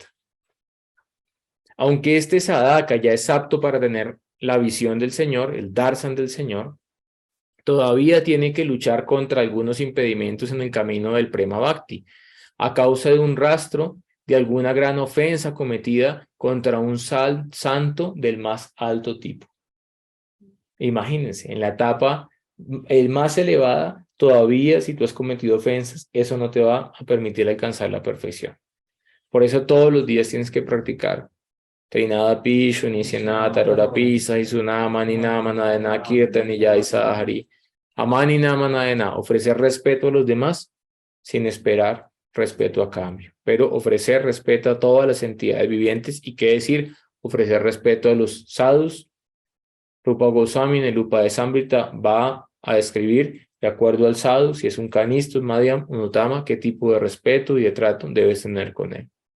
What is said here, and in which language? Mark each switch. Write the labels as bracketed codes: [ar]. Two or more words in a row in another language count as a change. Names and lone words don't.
[es] Aunque este sadhaka ya es apto para tener la visión del Señor, el darshan del Señor, todavía tiene que luchar contra algunos impedimentos en el camino del Prema Bhakti, a causa de un rastro de alguna gran ofensa cometida contra un santo del más alto tipo. Imagínense, en la etapa más elevada, todavía si tú has cometido ofensas, eso no te va a permitir alcanzar la perfección. Por eso todos los días tienes que practicar Trinada Pishu, Nisyanata, Arora Pisa, Isunama, Ninama, Nadena, Kirtan, Niyai Sahari, Amani Nama, Nadena, ofrecer respeto a los demás sin esperar respeto a cambio, pero ofrecer respeto a todas las entidades vivientes y qué decir, ofrecer respeto a los sadhus. Rupa Goswami en el Upadeshamrita va a describir, de acuerdo al sadhu, si es un canista, un madhyam, un uttama, qué tipo de respeto y de trato debes tener con él.